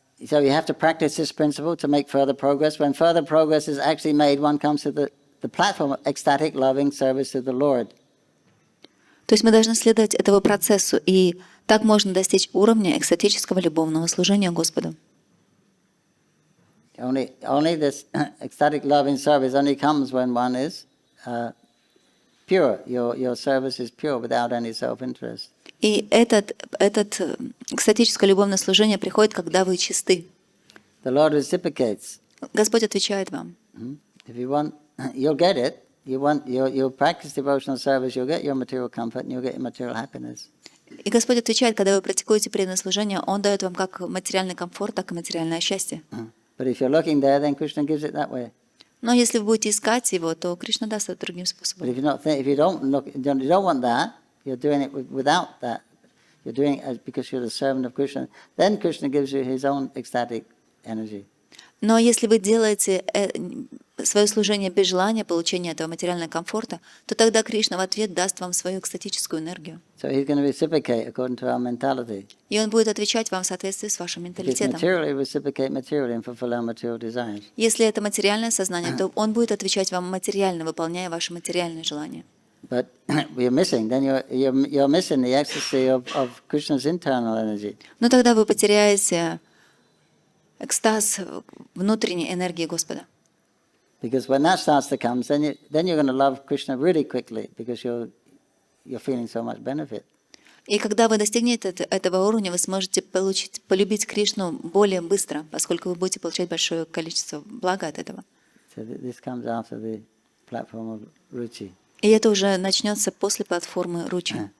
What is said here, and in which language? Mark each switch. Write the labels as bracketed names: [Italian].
[English] So you have to practice this principle to make further progress. When further progress is actually made, one comes to the platform of ecstatic loving service to the Lord. [Russian] То есть мы должны следовать этому процессу, и так можно достичь уровня экстатического любовного служения Господу. [English] Only this ecstatic loving service only comes when one is pure. Your service is pure without any self-interest. [Russian] И это экстатическое любовное служение приходит, когда вы чисты. [English] The Lord reciprocates. [Russian] Господь отвечает вам. [English] If you want, you'll get it. You'll practice devotional service, you'll get your material comfort, and you'll get your material happiness. [Russian] И Господь отвечает, когда вы практикуете преданное служение, Он дает вам как материальный комфорт, так и материальное счастье. [English] But if you're looking there, then Krishna gives it that way. [Russian] Но если вы будете искать его, то Кришна даст это другим [English] But [Russian] способом. [English] if you don't look, you don't want that, you're doing it without that. You're doing it because you're the servant of Krishna. Then Krishna gives you his own ecstatic energy. [Russian] Но если вы делаете свое служение без желания получения этого материального комфорта, то тогда Кришна в ответ даст вам свою экстатическую энергию. [English] So he's going to reciprocate according to our mentality. [Russian] И он будет отвечать вам в соответствии с вашим [English] If it's [Russian] менталитетом. [English] materially, reciprocate materially and fulfill our material desires. [Russian] Если это материальное сознание, то он будет отвечать вам материально, выполняя ваши материальные желания. [English] But we're missing. Then you're missing the ecstasy of Krishna's internal energy. [Russian] Но тогда вы потеряете экстаз внутренней энергии Господа. [English] Because when that starts to come, then you're going to love Krishna really quickly because you're feeling so much benefit. [Russian] И когда вы достигнете этого уровня, вы сможете полюбить Кришну более быстро, поскольку вы будете получать большое количество блага от этого. [English] So this comes after the platform of Ruchi. [Russian] И это уже начнется после платформы Ручи.